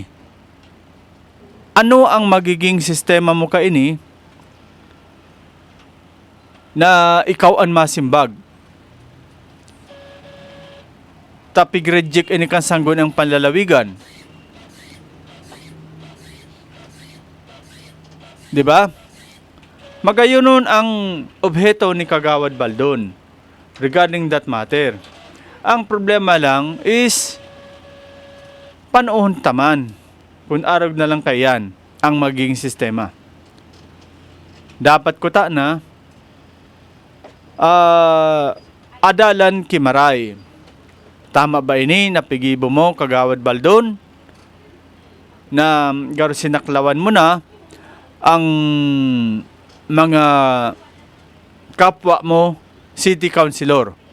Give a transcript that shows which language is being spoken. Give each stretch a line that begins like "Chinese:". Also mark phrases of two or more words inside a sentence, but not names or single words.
Bikol: Ano ang magiging sistema mo kaini na ikaw ang masimbag? Tapig-reject ini kang sangguniang panlalawigan. Diba? Magayon nun ang obheto ni Kagawad Baldon
English: regarding that matter.
Bikol: Ang problema lang is panahon taman kung arog na lang kayan ang magiging sistema. Dapat ko na adalan kimaray. Tama ba ini napigibo mo Kagawad Baldon na garo sinaklawan mo na ang mga kapwa mo city councilor.